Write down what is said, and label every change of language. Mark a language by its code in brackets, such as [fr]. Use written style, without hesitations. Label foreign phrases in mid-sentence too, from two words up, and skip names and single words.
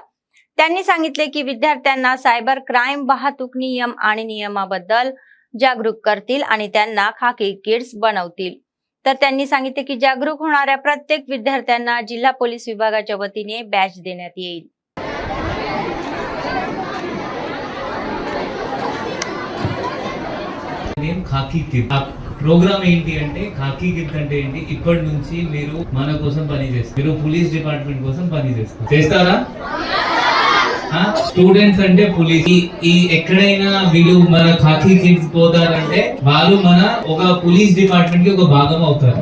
[mr] त्यांनी सांगितले की विद्यार्थ्यांना सायबर क्राईम, वाहतूक नियम आणि नियमाबद्दल जागरूक करतील आणि त्यांना खाकी किड्स बनवतील. तर त्यांनी सांगितले की जागरूक होणाऱ्या प्रत्येक विद्यार्थ्यांना जिल्हा पोलीस विभागाच्या वतीने बॅच देण्यात येईल. [en] name Khaki Kit. [te] ఆ ప్రోగ్రామ్ ఏంటి అంటే ఖాకీ కిట్ అంటే ఏంటి, ఇప్పటి నుంచి మీరు మన కోసం పని చేస్తారు, మీరు [en] police department [te] కోసం పని చేస్తారా? స్టూడెంట్స్ అంటే పోలీస్ ఈ ఎక్కడైనా వీళ్ళు మన ఖాకీ కిడ్స్ పోతారంటే వాళ్ళు మన ఒక [en] police department [te] కి ఒక భాగం అవుతారు.